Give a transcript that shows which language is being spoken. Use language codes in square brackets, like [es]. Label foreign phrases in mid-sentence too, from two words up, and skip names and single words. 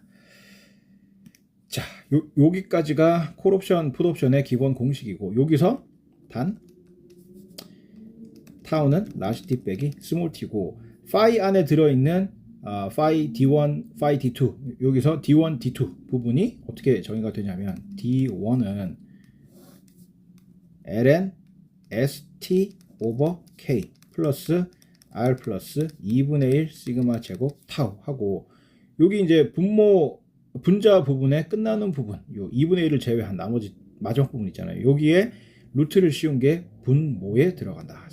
[ko] 자, 여기까지가 콜옵션, 풋옵션의 기본 공식이고 여기서 단 타우는 라지 t 빼기 스몰 t고 phi 안에 들어있는 phi d1, phi d2 여기서 d1, d2 부분이 어떻게 정의가 되냐면 d1은 ln st over k 플러스 r 플러스 2분의 1 시그마 제곱 타우 하고 여기 이제 분자 부분에 끝나는 부분 요 2분의 1을 제외한 나머지 마지막 부분 있잖아요. 여기에 루트를 씌운 게 분모에 들어간다.